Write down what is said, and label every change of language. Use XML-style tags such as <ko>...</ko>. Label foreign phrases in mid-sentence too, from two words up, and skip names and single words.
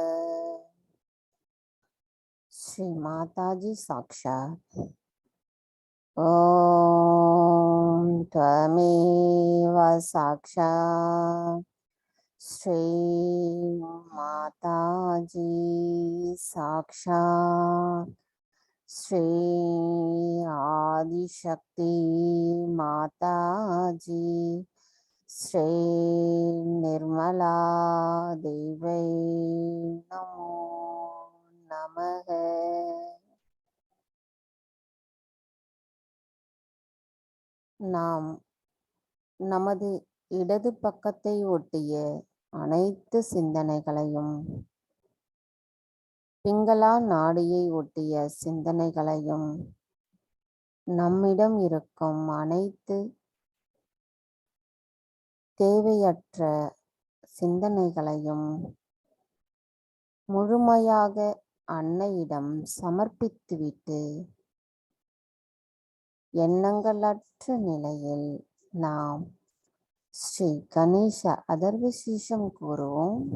<sa>श्री माताजी साक्षात् ओम त्वमेव साक्षात् श्री माताजी साक्षात् श्री आदिशक्ति माताजी श्री निर्मला देवी नमो नमः।</sa> <ta>நாம் நமது இடது பக்கத்தை ஒட்டிய அனைத்து சிந்தனைகளையும், பிங்களா நாடியை ஒட்டிய சிந்தனைகளையும், நம்மிடம் இருக்கும் அனைத்து தேவையற்ற சிந்தனைகளையும் முழுமையாக அன்னையிடம் சமர்ப்பித்துவிட்டு எண்ணங்களற்ற நிலையில் நாம் ஸ்ரீ கணேச அதர்வசீஷம் கூறுவோம்.</ta>